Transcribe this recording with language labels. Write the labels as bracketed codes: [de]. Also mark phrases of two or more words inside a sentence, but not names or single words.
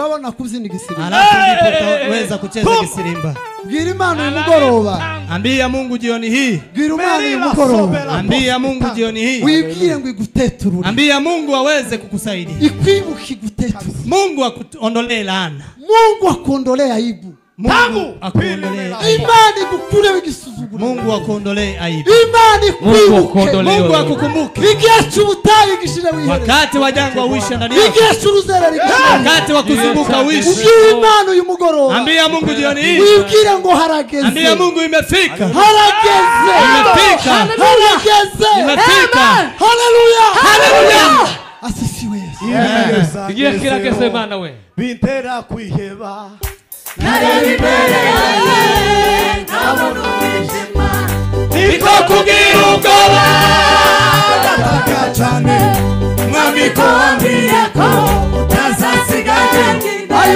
[rw] kubyina igisirimba. [sw] Alafu ndipo utaweza kucheza kisirimba. [rw] Bwira Imana uyu mugoroba. [sw] Ambia Mungu jioni hii. [rw] Bwira Imana uyu mugoroba. [sw] Ambia Mungu jioni hii. [rw] Wibwire ngo iguteturure. [sw] Ambia Mungu aweze kukusaidia. [rw] Ikwibuke iguteturure. [sw] Mungu akuondolee laana. Mungu akuondolee aibu. Mungu akuondolee aibu. [rw] Imana igukureho igisuzuguro. [sw] Mungu akuondolee aibu. [rw] Imana ikwibuke. [sw] Mungu akukumbuke. [rw] Igihe cy'ubutayu gishire wihere. [sw] Wakati wa jangwa uisha ndani yako. [rw] Igihe cy'uruzera rigishire. [sw] Wakati wa kuzunguka uisha. [rw] Ubwire Imana uyu mugoroba. [sw] Ambia Mungu jioni hii. [rw] Wibwire ngo harageze. [sw] Ambia Mungu imefika. [rw] Harageze. [sw] Imefika. [rw] Harageze. [sw] Imefika. Haleluya. Haleluya. Asisiwe Yesu. [rw] igihe kirageze Mana we bintera kwiheba Nikakugira ubwoba ndataka cyane mwami ko wambwiye ko utazasiga jyenyine